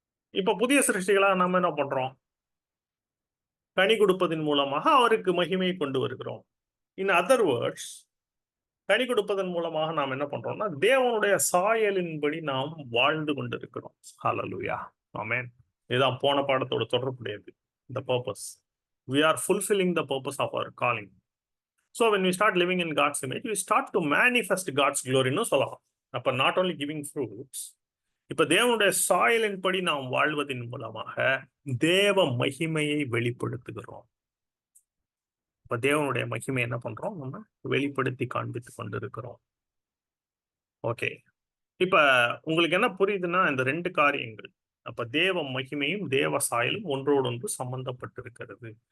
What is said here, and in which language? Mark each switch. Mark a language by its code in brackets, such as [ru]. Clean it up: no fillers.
[ta] இப்ப புதிய சிருஷ்டிகளா நம்ம என்ன பண்றோம்? கனி கொடுப்பதன் மூலமாக அவருக்கு மகிமையை கொண்டு வருகிறோம். [en] in other words, [ta] கனி கொடுப்பதன் மூலமாக நாம் என்ன பண்றோம்னா தேவனுடைய சாயலின்படி நாம் வாழ்ந்து கொண்டிருக்கிறோம். ஹalleluya, ஆமென். இதுதான் போன பாடத்தோட தொடர்புடையது. [en] The purpose. We are fulfilling the purpose of our calling. So when we start living in God's image, we start to manifest God's glory [ta] ன்னு சொல்லலாம். அப்ப [en] not only giving fruits, [ta] இப்ப தேவனுடைய சாயலின் படி நாம் வாழ்வதன் மூலமாக தேவ மகிமையை வெளிப்படுத்துகிறோம். இப்ப தேவனுடைய மகிமை என்ன பண்றோம்? நம்ம வெளிப்படுத்தி காண்பித்துக் கொண்டிருக்கிறோம். ஓகே, இப்ப உங்களுக்கு என்ன புரியுதுன்னா இந்த ரெண்டு காரியங்கள், அப்ப தேவ மகிமையும் தேவ சாயலும் ஒன்றோடு ஒன்று சம்பந்தப்பட்டிருக்கிறது.